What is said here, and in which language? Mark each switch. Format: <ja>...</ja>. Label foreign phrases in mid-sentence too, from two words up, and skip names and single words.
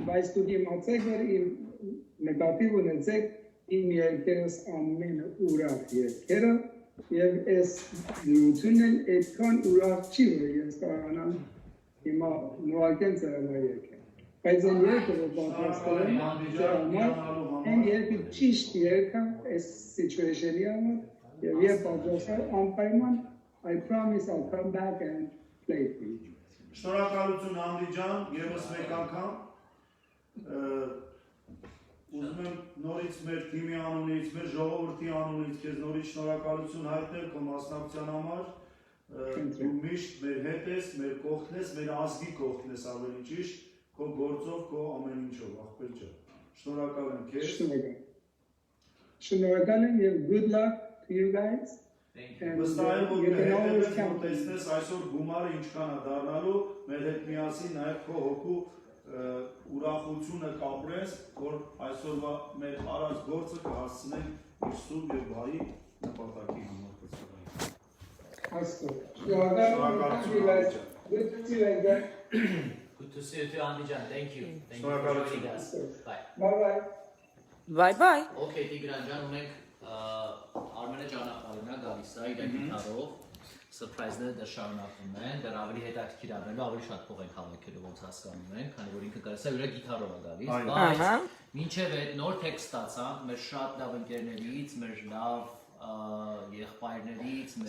<hy>Բայց դուք իմացեք, որ իմ նկատի ունեցեք իմ երկերս ամեն ուրախ երկերը եւ այս դրությունն այդքան ուրախ չի, որ ես կարողանամ հիմա նորակեն ծրագրել երկը։ Բայց այն երկը որ պատրաստել եմ, այն երկը ճիշտ երկը այս situation-ի համար եւ երբ պատրաստել անպայման</hy> <en>I promise I'll come back and play for you.</en> <hy>Շնորհակալություն Անդի ջան, եւս մեկ անգամ ուզում եմ նորից մեր թիմի անունից, մեր ժողովրդի անունից քեզ նորից շնորհակալություն հայտնել քո մասնակցության համար։ Դու միշտ մեր հետ ես, մեր կողքն ես, մեր ազգի կողքն ես ավելի ճիշտ, քո գործով, քո ամեն ինչով, ախպեր ջան։ Շնորհակալ եմ քեզ։ Շնորհակալ եմ եւ</hy> <en>good luck to you guys.</en> <hy>Վստահ եմ, որ հետևես որ տեսնես այսօր գումարը ինչքան է դառնալու, մեր հետ միասին նաև քո հոգու ուրախությունը կապրես, որ այսօրվա մեր արած գործը կհասցնենք իր սուրբ եւ բարի նպատակի համար կցվի։</hy> <en>Good to see you again. Good to see you too, Andy Jan. Thank you. Thank you for joining us. Bye. Bye-bye. Bye-bye.</en> <hy>Okay, Tigran Jan, ունենք Armenia ճանապարհն է գալիս է իր գիտարով, surprise-ները դա շարունակվում են, դեռ ավելի հետաքրքիր ապրելու, ավելի շատ փող են հավաքելու, ոնց հասկանում ենք, քանի որ ինքը գալիս է իր գիտարով է գալիս, բայց մինչև այդ նոր տեքստ ստացանք մեր շատ լավ ընկերներից, մեր լավ եղբայրներից մեր</hy>